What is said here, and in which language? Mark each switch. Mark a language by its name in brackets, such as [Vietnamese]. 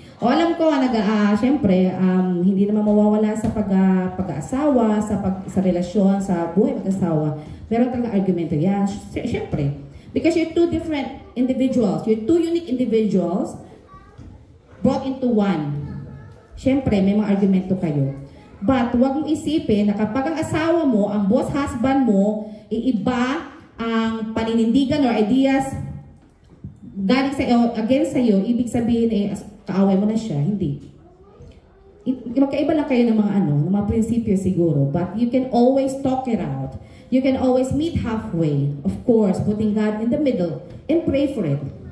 [Filipino] O alam ko, syempre, hindi naman mawawala sa pag-aasawa, sa relasyon, sa buhay pag-asawa. Meron talaga argumento yan. Syempre. [English] Because you're two different individuals. You're two unique individuals brought into one. [Filipino] Syempre, may mga argumento kayo. But, huwag mong isipin na kapag ang asawa mo, ang boss husband mo, iiba ang paninindigan or ideas galing sa iyo, against sa iyo, ibig sabihin kaaway mo na siya. Hindi. Magkaiba lang kayo ng mga prinsipyo siguro, [English] but you can always talk it out. You can always meet halfway. Of course, putting God in the middle and pray for it.